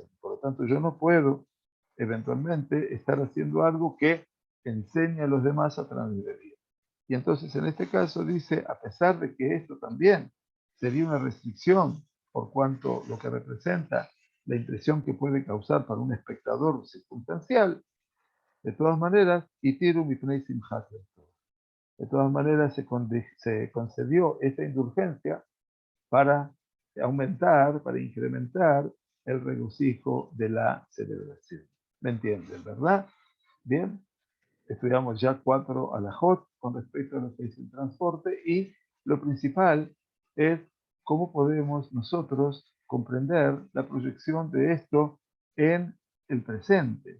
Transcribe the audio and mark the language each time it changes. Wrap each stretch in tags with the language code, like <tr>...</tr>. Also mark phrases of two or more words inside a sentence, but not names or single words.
<es>Por lo tanto, yo no puedo eventualmente estar haciendo algo que enseñe a los demás a transgredir. Y entonces en este caso dice, a pesar de que esto también sería una restricción por cuanto lo que representa la impresión que puede causar para un espectador circunstancial, de todas maneras,</es> <he>התירו מפני שמחת.</he> <es>De todas maneras, se concedió esta indulgencia para aumentar, para incrementar el regocijo de la celebración. ¿Me entienden, verdad? Bien, estudiamos ya 4 alajot con respecto a lo que es el transporte y lo principal es cómo podemos nosotros comprender la proyección de esto en el presente.</es>